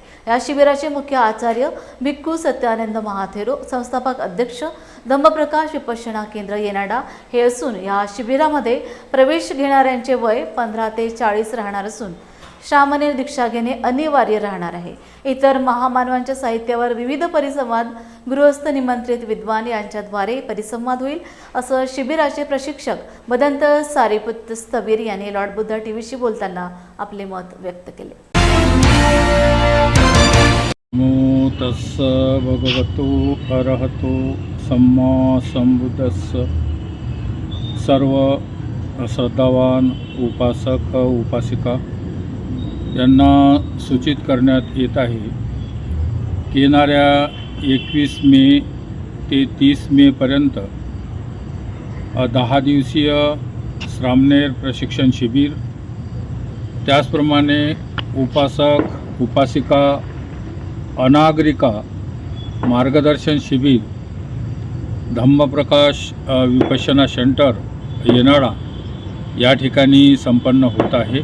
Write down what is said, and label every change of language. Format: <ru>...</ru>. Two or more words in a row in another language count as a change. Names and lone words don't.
<mr>या शिबिराचे मुख्य आचार्य भिक्खू सत्यानंद महाथेरो संस्थापक अध्यक्ष धम्मप्रकाश विपश्यना केंद्र येनाडा हे असून या शिबिरामध्ये प्रवेश घेणाऱ्यांचे वय 15 ते 40 राहणार असून श्रामणेर दीक्षा घेणे अनिवार्य राहणार आहे। इतर महामानवांच्या साहित्यावर विविध परिसंवाद गृहस्थ निमंत्रित विद्वान यांच्याद्वारे परिसंवाद होईल असं शिबिराचे प्रशिक्षक बदंत सारीपुत स्थवीर यांनी लॉर्ड बुद्धा टीव्हीशी बोलताना आपले मत व्यक्त केले।</mr> <pi>नमो तस्स भगवतो अरहतो सम्मा संबुद्धस्स।</pi> <mr>सर्व श्रद्धावान उपासक उपासिका यांना सूचित करण्यात येत आहे की येणाऱ्या 21 मे ते 30 मे पर्यंत 10 दिवसीय श्रामणेर प्रशिक्षण शिबिर, त्याचप्रमाणे उपासक उपासिका अनागरिका मार्गदर्शन शिबिर धम्मप्रकाश विपश्यना सेंटर येनाडा या ठिकाणी संपन्न होत आहे।</mr>